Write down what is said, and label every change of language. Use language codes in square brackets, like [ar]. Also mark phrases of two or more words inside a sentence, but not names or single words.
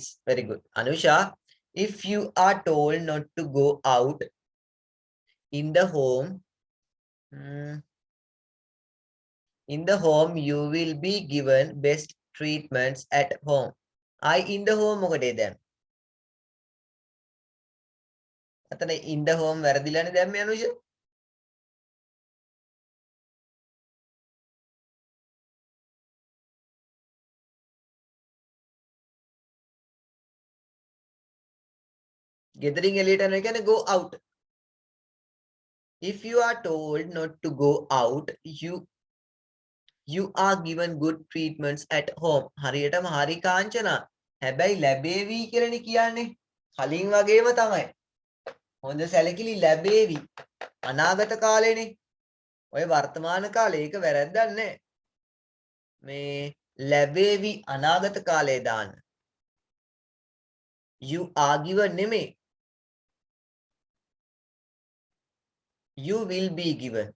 [en] Very good. Anusha, if you are told not to go out in the home, you will be given best treatments at home. I in the home [si] මොකටද දැන්? අතන [en] in the home [si] වැරදිලානේ දැම්මේ අනුෂා. ගෙදරින් එළියට යනවා කියන්නේ [en] go out. If you are told not to go out, you are given good treatments at home. [si] හරියටම හරි කාංචනා. හැබැයි ලැබේවි කියලානේ කියන්නේ. කලින් වගේම තමයි. හොඳ සැලකිලි ලැබේවි. අනාගත කාලේනේ. ඔය වර්තමාන කාලේ ඒක වැරද්දක් නැහැ. මේ ලැබේවි අනාගත කාලේ දාන්න. [en] You are given නෙමෙයි. You will be given.